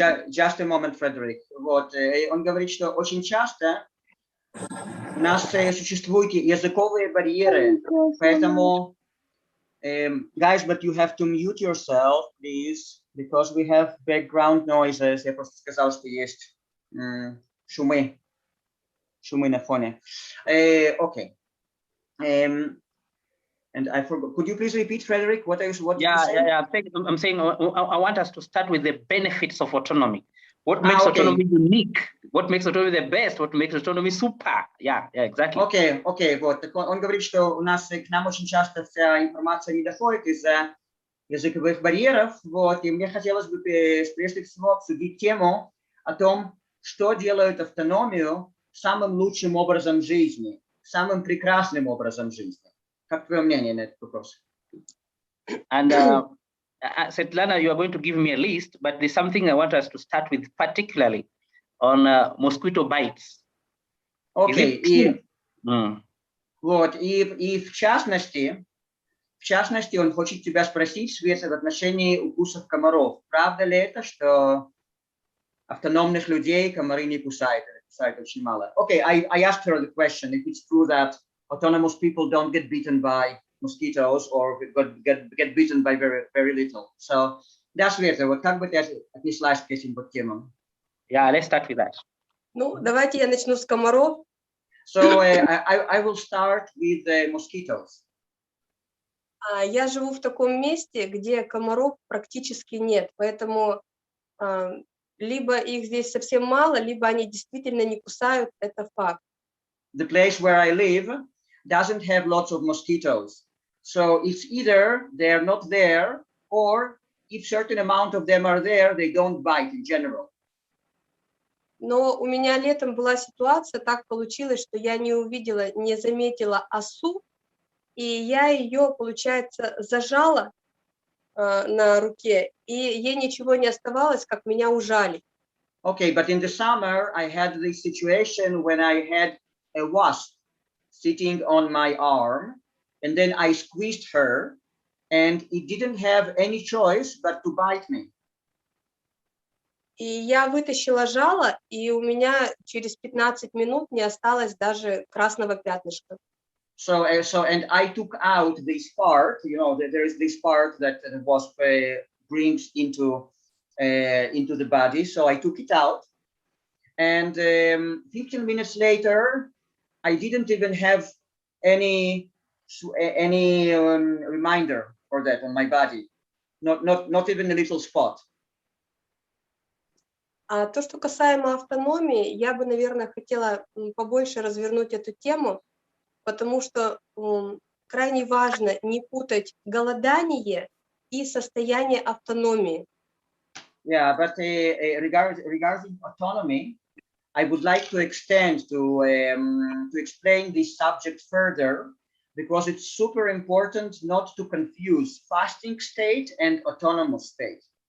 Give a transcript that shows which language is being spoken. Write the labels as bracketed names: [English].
[English] Just a moment, Frederick. [Russian] Вот, он говорит, что очень часто у нас существуют языковые барьеры, поэтому [English] guys, but you have to mute yourself, please, because we have background noises. [Russian] Я просто сказал, что есть шумы на фоне. [English] Okay. And I forgot. Could you please repeat, Frederick? What did you say? Yeah. I'm saying I want us to start with the benefits of autonomy. What makes autonomy unique? What makes autonomy the best? What makes autonomy super? Yeah, exactly. Okay. Вот. [Russian] Он говорит, что у нас к нам очень часто вся информация не доходит из-за языковых барьеров. Вот. И мне хотелось бы прежде всего обсудить тему о том, что делает автономию самым лучшим образом жизни, самым прекрасным образом жизни. Как твое мнение на этот вопрос? [English] And Svetlana, you are going to give me a list, but there's something I want us to start with, particularly on mosquito bites. Okay. [Russian] Вот, и в частности, он хочет тебя спросить, Света, в отношении укусов комаров. Правда ли это, что автономных людей комары не кусают? Кусают очень мало. [English] Okay, I asked her the question if it's true that autonomous people don't get bitten by mosquitoes or get bitten by very, very little. So [Russian] Да, Света, вот как бы ты отнеслась к этим вот темам? [English] Yeah, let's start with that. [Russian] Ну, давайте я начну с комаров. [English] So I will start with the mosquitoes. [Russian] Я живу в таком месте, где комаров практически нет, поэтому либо их здесь совсем мало, либо они действительно не кусают, это факт. [English] The place where I live doesn't have lots of mosquitoes. So it's either they're not there, or if certain amount of them are there, they don't bite in general. [Russian] Но у меня летом была ситуация, так получилось, что я не заметила осу, и я ее, получается, зажала на руке, и ей ничего не оставалось, как меня ужалить. [English] Okay, but in the summer, I had this situation when I had a wasp sitting on my arm, and then I squeezed her, and it didn't have any choice but to bite me. [Russian] И я вытащила жало, и у меня через 15 минут не осталось даже красного пятнышка. [English] So and I took out this part. You know, there is this part that the wasp brings into the body. So I took it out, and 15 minutes later, I didn't even have any reminder for that on my body. Not even a little spot. [Russian] А то, что касаемо автономии, я бы, наверное, хотела побольше развернуть эту тему, потому что крайне важно не путать голодание и состояние автономии. [English] Yeah, but regarding autonomy, I would like to extend to explain this subject further, because it's super important not to confuse fasting state and autonomous state.